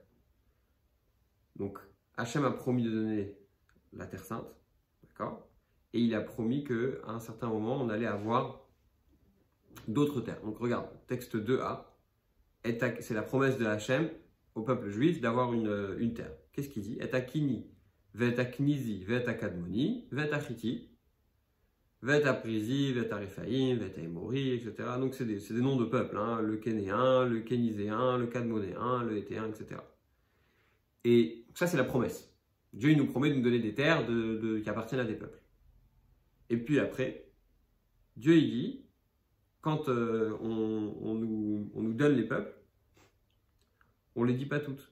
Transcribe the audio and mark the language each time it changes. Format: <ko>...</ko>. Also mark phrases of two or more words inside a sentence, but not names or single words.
<fr>Donc, Hachem a promis de donner la Terre Sainte, d'accord? Et il a promis qu'à un certain moment, on allait avoir d'autres terres. Donc, regarde, texte 2a, c'est la promesse de Hachem au peuple juif d'avoir une terre. Qu'est-ce qu'il dit?</fr> <he>את הקיני, ואת הקנזי, ואת הקדמני, ואת החתי, ואת הפרזי, ואת הרפאים, ואת האמרי,</he> <fr>etc. Donc, c'est des noms de peuples, hein, le kénéen, le kéniséen, le kadmonéen, le hétéen, etc. Et ça, c'est la promesse. Dieu, il nous promet de nous donner des terres qui appartiennent à des peuples. Et puis après, Dieu, il dit, quand on nous donne les peuples, on ne les dit pas toutes.</fr>